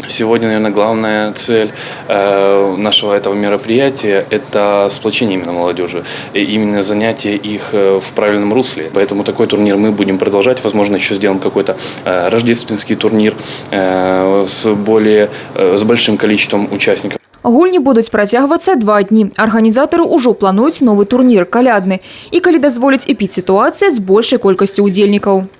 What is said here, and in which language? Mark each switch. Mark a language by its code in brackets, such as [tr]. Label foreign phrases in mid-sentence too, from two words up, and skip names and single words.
[ru] Сегодня, наверное, главная цель нашего этого мероприятия – это сплочение именно молодежи, и именно занятие их в правильном русле. Поэтому такой турнир мы будем продолжать. Возможно, еще сделаем какой-то рождественский турнир с большим количеством участников. [be] Гульні будуць працягвацца 2 дні. Арганізатары ўжо плануюць новы турнір – калядны. І калі дазволіць эпідсітуацыя з большай колькасцю удзельнікаў.